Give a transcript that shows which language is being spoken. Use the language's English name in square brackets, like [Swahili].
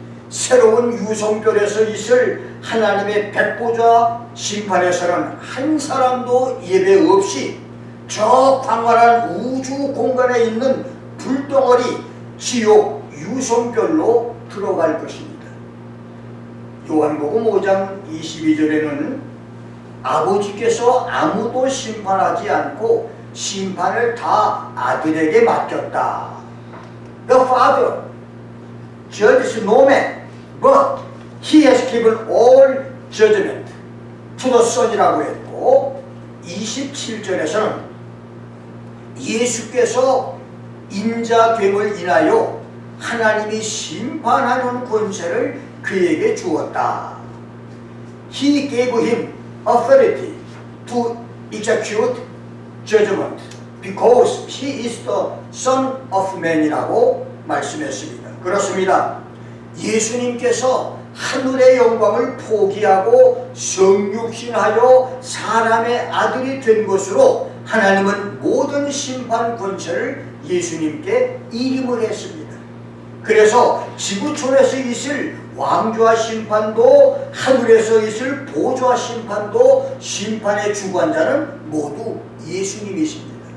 [Korean] 새로운 유성별에서 있을 하나님의 백보좌 심판에서는 한 사람도 예배 없이 저 광활한 우주 공간에 있는 불덩어리 지옥 유성별로 들어갈 것입니다. 요한복음 5장 22절에는 아버지께서 아무도 심판하지 않고 심판을 다 아들에게 맡겼다. [English] The Father judges no man, but He has given all judgment to the Son이라고 [Korean] 했고, 27절에서는 예수께서 인자됨을 인하여 하나님이 심판하는 권세를 그에게 주었다. [English] He gave him authority to execute judgment because he is the Son of Man이라고 [Korean] 말씀했습니다. 그렇습니다. 예수님께서 하늘의 영광을 포기하고 성육신하여 사람의 아들이 된 것으로 하나님은 모든 심판 권세를 예수님께 이임을 했습니다. 그래서 지구촌에서 있을 왕좌 심판도 하늘에서 있을 보좌 심판도 심판의 주관자는 모두 예수님이십니다.